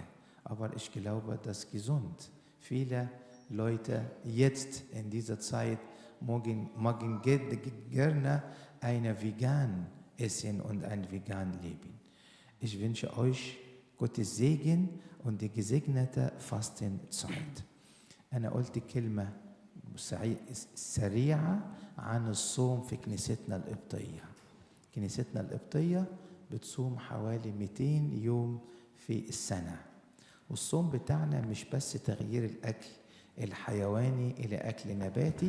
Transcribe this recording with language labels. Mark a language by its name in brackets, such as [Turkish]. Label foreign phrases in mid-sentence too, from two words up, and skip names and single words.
[German] Aber ich glaube, das ist gesund. Viele Leute jetzt in dieser Zeit mögen gerne eine vegan essen und ein vegan leben. Ich wünsche euch Gottes Segen und die gesegnete Fastenzeit. [Arabic] أنا قلت كلمة سريعة عن الصوم في كنيستنا القبطية. كنيستنا القبطية بتصوم حوالي 200 يوم في السنة. والصوم بتاعنا مش بس تغيير الأكل الحيواني إلى أكل نباتي.